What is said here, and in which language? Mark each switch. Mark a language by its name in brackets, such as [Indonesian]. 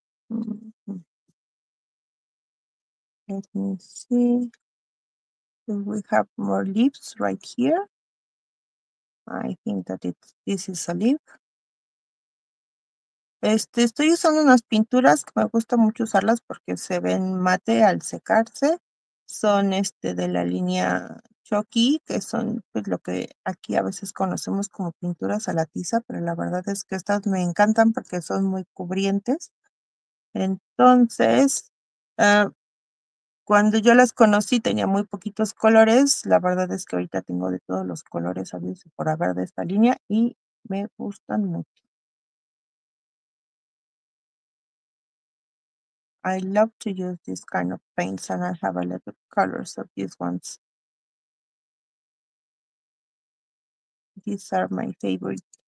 [English] Mhm. Let me see. We have more leaves right here. I think that this is a leaf. [Spanish] Estoy usando unas pinturas que me gusta mucho usarlas porque se ven mate al secarse. Son de la línea Chucky, que son pues lo que aquí a veces conocemos como pinturas a la tiza, pero la verdad es que estas me encantan porque son muy cubrientes. Entonces, cuando yo las conocí tenía muy poquitos colores. La verdad es que ahorita tengo de todos los colores habidos y por haber de esta línea y me gustan mucho. [English] I love to use this kind of paints, and I have a lot of colors of these ones. These are my favorite.